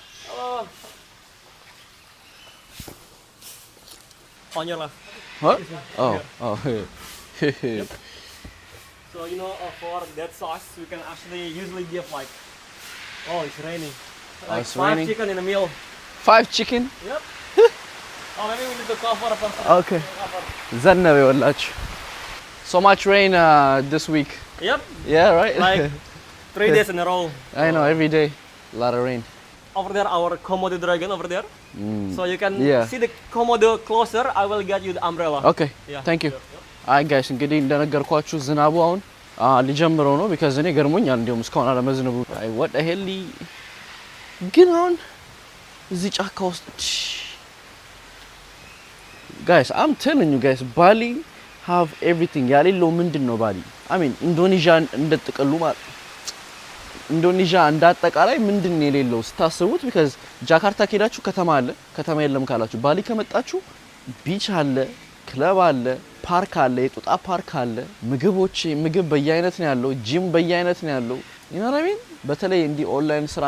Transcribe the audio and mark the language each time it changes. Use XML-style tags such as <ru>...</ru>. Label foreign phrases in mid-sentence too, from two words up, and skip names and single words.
<en>On your left. What? Oh. Here. Oh. So you know, for that size, we can actually usually give like, oh, it's raining. Like it's 5 raining. chicken in a meal. 5 chicken? Yep. Oh, maybe we need to cover a person.</en> <am>Okay. ዘነበ ይኸውላችሁ.</am> <en>So much rain this week. Yep. Yeah, right? Like 3 days in a row. I know, every day. A lot of rain. Over there, our Komodo dragon over there. So you can Yeah. see the Komodo closer. I will get you the umbrella. Okay. Yeah. Thank you.</en> <am>አይ ጋይስ እንግዲህ እንደነገርኳችሁ ዝናቡ አሁን ሊጀምረው ነው because እኔ ገርሞኛል እንዲያውም እስካሁን አለመዝነቡ አይ</am> <en>what the hell</en> <am>ግን አሁን እዚህ ጫካ ውስጥ</am> <en>guys I'm telling you guys Bali have everything</en> <am>ያሌለው ምንድን ነው ባሊ</am> <en>I mean</en> <am>ኢንዶኔዥያ እንደጥቅሉ ማለት ኢንዶኔዥያ እንዳጠቃላይ ምንድን ነው የሌለው ስታስቡት because ጃካርታ ከሄዳችሁ ከተማ አለ ከተማ የለም ካላችሁ ባሊ ከመጣችሁ ቢች አለ ክለብ አለ ፓርክ አለ የጦጣ ፓርክ አለ ምግብ በየአይነት ነው ያለው ጂም በየአይነት ነው ያለው ይናራሚን በተለይ እንዲ ኦንላይን ስራ</am>